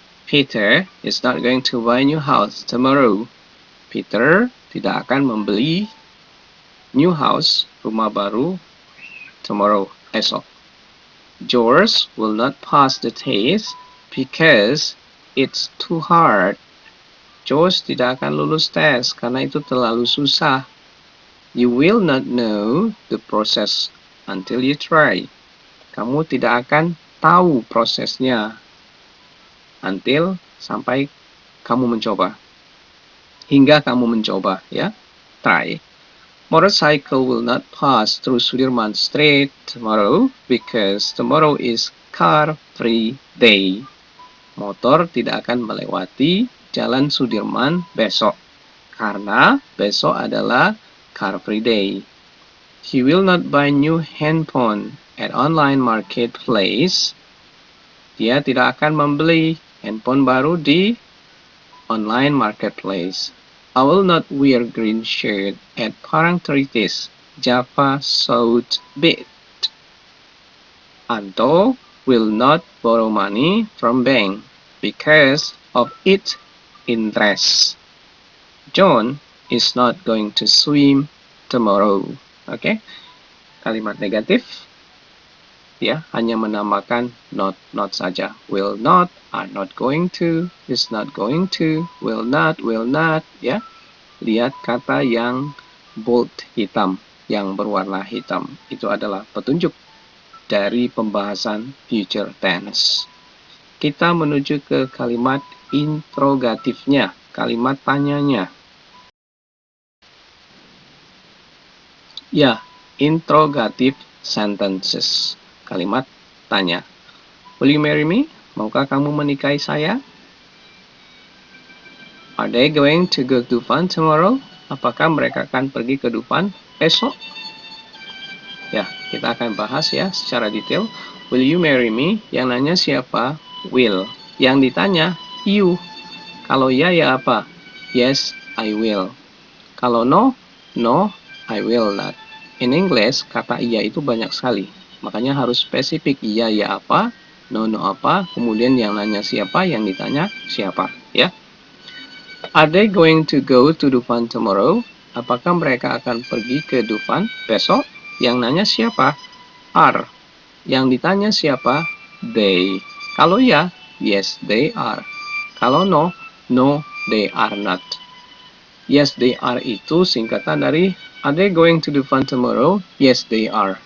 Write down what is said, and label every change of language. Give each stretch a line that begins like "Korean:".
English: Peter is not going to buy new house tomorrow.
Indonesian: Peter tidak akan membeli
English: new house,
Indonesian: rumah baru,
English: tomorrow, esok. George will not pass the test because it's too hard.
Indonesian: George tidak akan lulus tes karena itu terlalu susah.
English: You will not know the process until you try.
Indonesian: Kamu tidak akan tahu prosesnya until sampai kamu mencoba. Hingga kamu mencoba, ya. Try.
English: Motorcycle will not pass through Sudirman Street tomorrow because tomorrow is car-free day.
Indonesian: Motor tidak akan melewati Jalan Sudirman besok karena besok adalah car-free day.
English: He will not buy new handphone at online marketplace.
Indonesian: Dia tidak akan membeli handphone baru di online marketplace.
English: I will not wear green shirt at Parangtritis, Java South Beach. Anto will not borrow money from bank because of its interest. John is not going to swim tomorrow.
Indonesian: Oke, kalimat negatif ya hanya menambahkan not saja.
English: Will not, are not going to, is not going to, will not, ya.
Indonesian: Lihat kata yang bold hitam, yang berwarna hitam. Itu adalah petunjuk dari pembahasan future tense. Kita menuju ke kalimat interrogatifnya, kalimat tanyanya.
English: Ya, interrogative sentences,
Indonesian: kalimat tanya.
English: Will you marry me?
Indonesian: Maukah kamu menikahi saya?
English: Are they going to go to Dufan tomorrow?
Indonesian: Apakah mereka akan pergi ke Dufan esok? Ya, kita akan bahas ya secara detail.
English: Will you marry me?
Indonesian: Yang nanya siapa? Will. Yang ditanya, you. Kalau ya, ya apa?
English: Yes, I will. Kalau no, no, I will not. In English,
Indonesian: kata iya itu banyak sekali. Makanya harus spesifik. Iya, ya apa, no, no apa, kemudian yang nanya siapa, yang ditanya siapa. Ya.
English: Are they going to go to Dufan tomorrow?
Indonesian: Apakah mereka akan pergi ke Dufan besok? Yang nanya siapa? Are. Yang ditanya siapa? They. Kalau ya,
English: yes, they are. Kalau no, no, they are not. Yes, they are
Indonesian: itu singkatan dari
English: Are they going to Dufan tomorrow? Yes, they are.